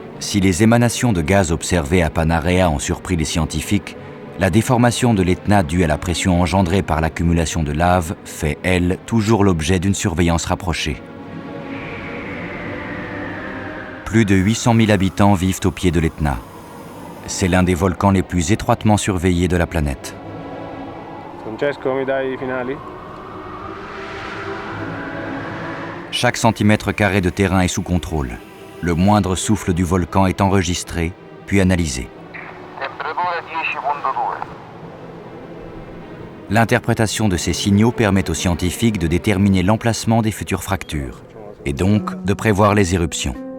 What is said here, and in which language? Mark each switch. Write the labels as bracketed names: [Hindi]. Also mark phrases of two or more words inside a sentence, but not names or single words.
[French] Si les émanations de gaz observées à Panarea ont surpris les scientifiques, la déformation de l'Etna due à la pression engendrée par l'accumulation de lave fait, elle, toujours l'objet d'une surveillance rapprochée. Plus de 800 000 habitants vivent au pied de l'Etna. C'est l'un des volcans les plus étroitement surveillés de la planète. [Italian] Francesco, mi dai i finali? [French] Chaque centimètre carré de terrain est sous contrôle. Le moindre souffle du volcan est enregistré, puis analysé. L'interprétation de ces signaux permet aux scientifiques de déterminer l'emplacement des futures fractures, et donc de prévoir les éruptions.